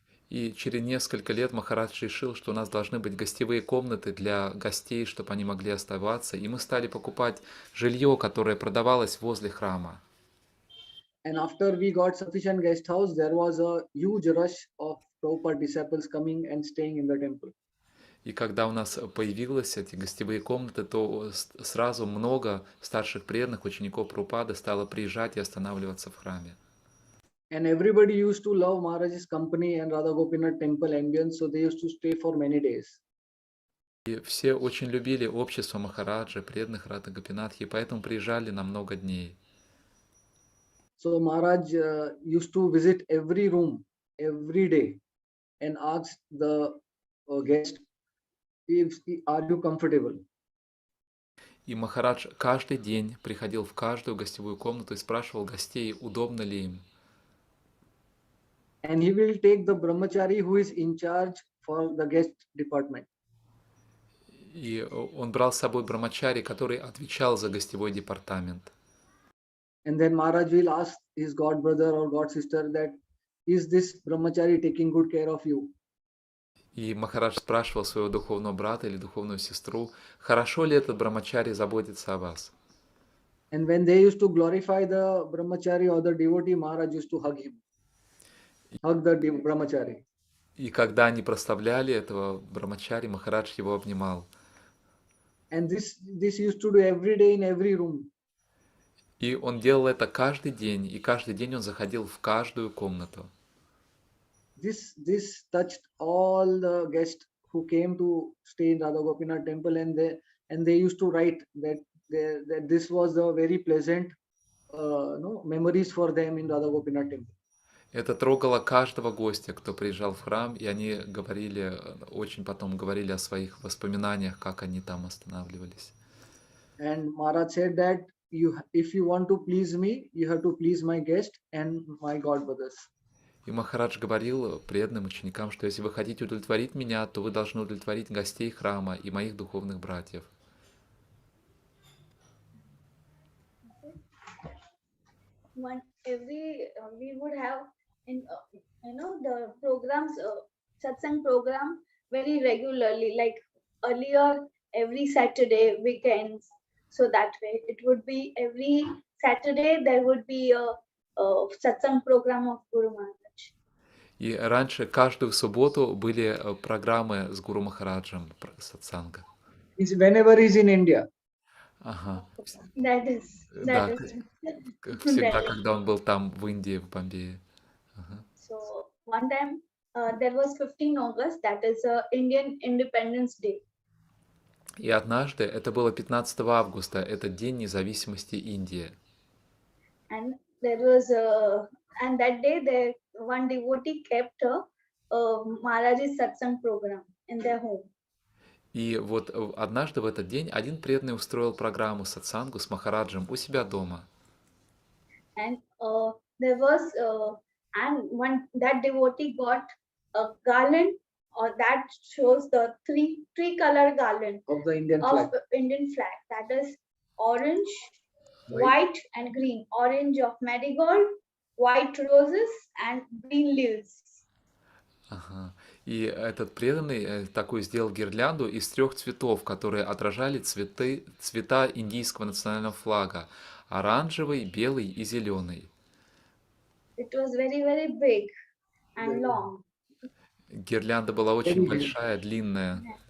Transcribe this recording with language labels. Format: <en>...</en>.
<ru>И через несколько лет Махарадж решил, что у нас должны быть гостевые комнаты для гостей, чтобы они могли оставаться. И мы стали покупать жилье, которое продавалось возле храма.</ru> <en>And after we got sufficient guest house, there was a huge rush of Prabhupada disciples coming and staying in the temple.</en> <ru>И когда у нас появились эти гостевые комнаты, то сразу много старших преданных учеников Прабхупады стало приезжать и останавливаться в храме.</ru> <en>And everybody used to love Maharaj's company and Radha Gopinath temple ambience, so they used to stay for many days.</en> <ru>И все очень любили общество Махараджа, преданных Радха Гопинатхи, поэтому приезжали на много дней.</ru> <en>So Maharaj used to visit every room every day and ask the guest, "Are you comfortable?"</en> <ru>И Махарадж каждый день приходил в каждую гостевую комнату и спрашивал гостей, удобно ли им.</ru> <en>And he will take the brahmachari who is in charge for the guest department.</en> <ru>И он брал с собой Брамачари, который отвечал за гостевой департамент.</ru> <en>And then Maharaj will ask his god brother or god sister that, "Is this brahmachari taking good care of you?"</en> <ru>И Махарадж спрашивал своего духовного брата или духовную сестру, хорошо ли этот Брамачари заботится о вас.</ru> <en>And when they used to glorify the brahmachari or the devotee, Maharaj used to hug him. Hug the brahmachari.</en> <ru>И когда они прославляли этого Брамачари, Махарадж его обнимал.</ru> <en>And this used to do every day in every room.</en> <ru>И он делал это каждый день, и каждый день он заходил в каждую комнату.</ru> <en>This touched all the guests who came to stay in Radha Gopinath temple, and they used to write that this was the very pleasant memories for them in Radha Gopinath temple.</en> <ru>Это трогало каждого гостя, кто приезжал в храм, и они говорили, очень потом говорили о своих воспоминаниях, как они там останавливались.</ru> <en>And Maharaj said that if you want to please me, you have to please my guest and my god brothers.</en> <ru>И Махарадж говорил преданным ученикам, что если вы хотите удовлетворить меня, то вы должны удовлетворить гостей храма и моих духовных братьев.</ru> <en>we would have in the programs, satsang program very regularly, like earlier every Saturday weekends. So that way it would be every Saturday there would be a satsang program of Guru Maharaj.</en> <ru>И раньше каждую субботу были программы с Гуру Махараджем сатсанга.</ru> <en>Whenever he's in India.</en> <ru>Ага.</ru> <en>That is</en> <ru>Да, всегда,</ru> <en>Delhi.</en> <ru>когда он был там, в Индии, в Бомбее. Ага.</ru> <en>So one time there was 15 August, that is Indian Independence Day.</en> <ru>И однажды, это было 15 августа, это День независимости Индии.</ru> <en>And there was and that day there one devotee kept Maharaj's satsang program in their home.</en> <ru>И вот однажды в этот день один преданный устроил программу сатсангу с Махараджем у себя дома.</ru> <en>And there was and one that devotee got a garland, or that shows the three color garland Of the Indian of flag. Indian flag, that is orange, white and green. Orange of marigold, white roses and green leaves.</en> <ru>Ага. И этот преданный такой сделал гирлянду из 3 цветов, которые отражали цвета индийского национального флага: оранжевый, белый и зеленый.</ru> <en>It was very, very big and long.</en> <ru>Гирлянда была очень большая, длинная.</ru>